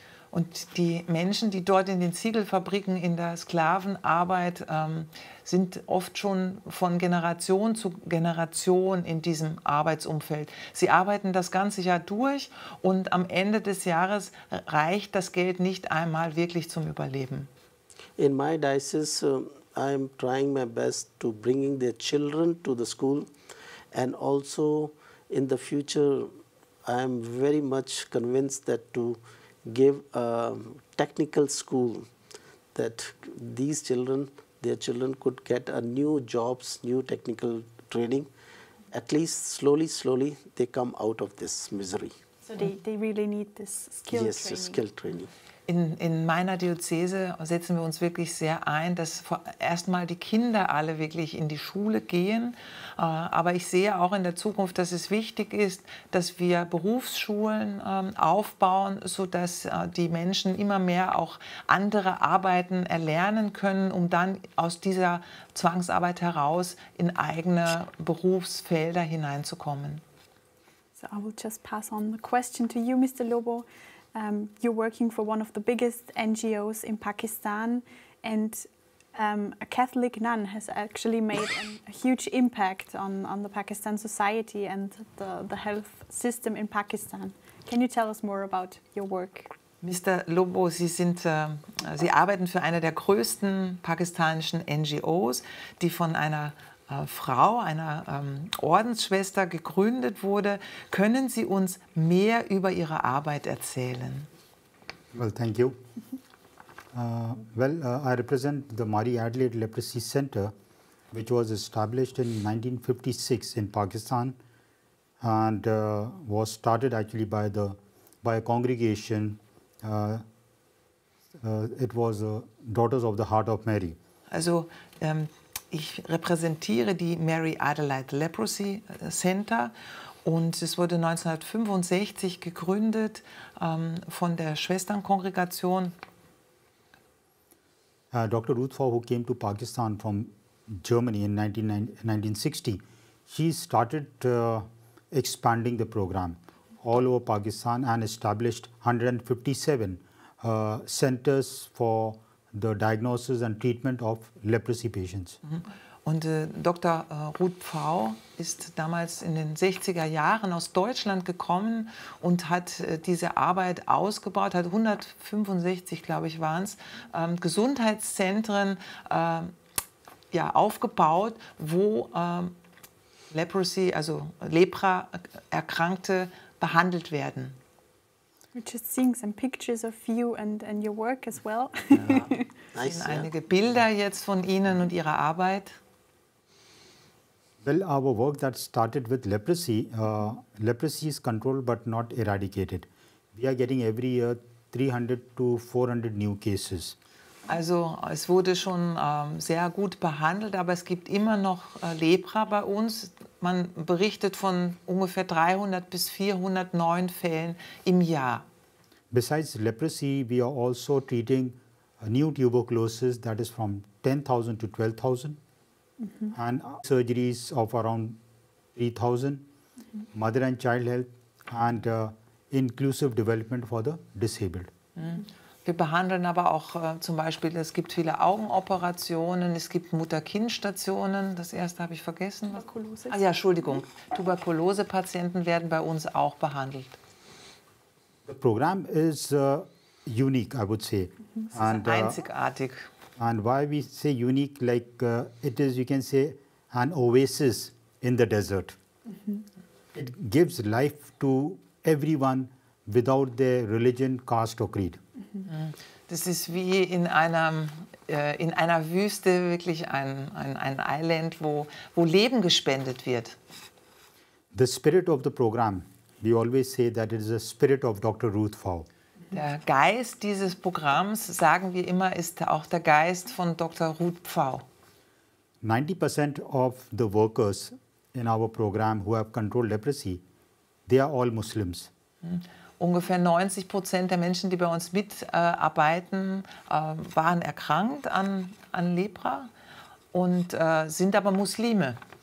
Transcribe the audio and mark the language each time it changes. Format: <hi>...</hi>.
<de>Und die Menschen, die dort in den Ziegelfabriken in der Sklavenarbeit sind oft schon von Generation zu Generation in diesem Arbeitsumfeld. Sie arbeiten das ganze Jahr durch und am Ende des Jahres reicht das Geld nicht einmal wirklich zum Überleben.</de> <en>In my diocese, I am trying my best to bringing their children to the school, and also in the future I am very much convinced that to give a technical school, that these children, their children could get a new jobs, new technical training. At least slowly they come out of this misery. So they really need this skill training. Yes, skill training.</en> <de>In meiner Diözese setzen wir uns wirklich sehr ein, dass erstmal die Kinder alle wirklich in die Schule gehen. Aber ich sehe auch in der Zukunft, dass es wichtig ist, dass wir Berufsschulen aufbauen, sodass die Menschen immer mehr auch andere Arbeiten erlernen können, um dann aus dieser Zwangsarbeit heraus in eigene Berufsfelder hineinzukommen.</de> <en>So I will just pass on the question to you, Mr. Lobo. You're working for one of the biggest NGOs in Pakistan, and a Catholic nun has actually made a huge impact on the Pakistan society and the health system in Pakistan. Can you tell us more about your work?</en> <de>Mr. Lobo, Sie arbeiten für eine der größten pakistanischen NGOs, die von einer Frau, einer Ordensschwester gegründet wurde. Können Sie uns mehr über Ihre Arbeit erzählen?</de> <en>Well, thank you. I represent the Mari Adelaide Leprosy Center, which was established in 1956 in Pakistan and was started actually by a congregation. It was Daughters of the Heart of Mary.</en> <de>Also ich repräsentiere die Mary Adelaide Leprosy Center und es wurde 1965 gegründet von der Schwesternkongregation.</de> <en>Dr. Ruth Faw, who came to Pakistan from Germany in 1960, she started expanding the program all over Pakistan and established 157 centers for the diagnosis and treatment of leprosy patients.</en> <de>Und Dr. Ruth Pfau ist damals in den 60er Jahren aus Deutschland gekommen und hat diese Arbeit ausgebaut, hat 165, glaube ich, waren es, Gesundheitszentren aufgebaut, wo Leprosy, also Lepra-Erkrankte behandelt werden.</de> <en>We're just seeing some pictures of you and your work as well.</en> <de>Ja.</de> <en>Nice,</en> <de>Sind einige Bilder jetzt von Ihnen und Ihrer Arbeit.</de> <en>Well, our work that started with leprosy, leprosy is controlled but not eradicated. We are getting every year 300 to 400 new cases.</en> <de>Also es wurde schon sehr gut behandelt, aber es gibt immer noch Lepra bei uns. Man berichtet von ungefähr 300 bis 400 neuen Fällen im Jahr.</de> <en>Besides leprosy, we are also treating new tuberculosis that is from 10,000 to 12,000 and surgeries of around 3,000, mother and child health and inclusive development for the disabled.</en> <de>Wir behandeln aber auch zum Beispiel, es gibt viele Augenoperationen, es gibt Mutter-Kind-Stationen. Das erste habe ich vergessen. Tuberkulose. Ah ja, Entschuldigung. Tuberkulose-Patienten werden bei uns auch behandelt.</de> <en>The program is unique, I would say.</en> <de>Es ist einzigartig.</de> <en>And why we say unique, like it is, you can say, an oasis in the desert. It gives life to everyone without their religion, caste or creed.</en> <de>Das ist wie in einer Wüste, wirklich ein Island, wo Leben gespendet wird.</de> <en>The spirit of the program, we always say that it is the spirit of Dr. Ruth Faw.</en> <de>Der Geist dieses Programms, sagen wir immer, ist auch der Geist von Dr. Ruth Pfau.</de> <en>90% of the workers in our program who have controlled leprosy, they are all Muslims.</en> <de>Ungefähr 90% der Menschen, die bei uns mitarbeiten, waren erkrankt an Lepra und sind aber Muslime.</de>